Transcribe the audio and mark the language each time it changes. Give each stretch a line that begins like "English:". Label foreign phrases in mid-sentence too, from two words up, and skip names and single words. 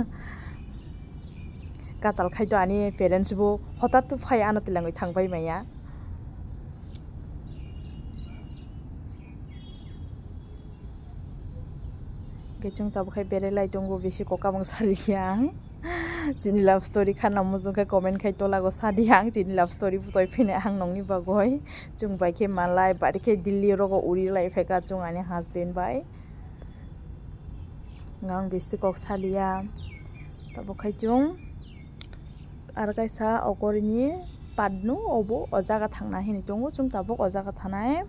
Kok Borok: kachal khaito ani parents bo hotat to phaya ano tilangoi thangbai maya gechung tabukai berelai tongo besi kokabang saliang jini
English: love story
Kok Borok: khana mujungka comment khai tolago sadiang jini
English: love story
Kok Borok: putoi phine hang nongni bagoi jung bai ke malai bari ke Delhi rogo uri lai pheka jung ani husband bai ngang besi kok salia tabo khai jung ar kaisa okorini padnu obo ojaga thangna hini tongo jung tabok ojaga thanai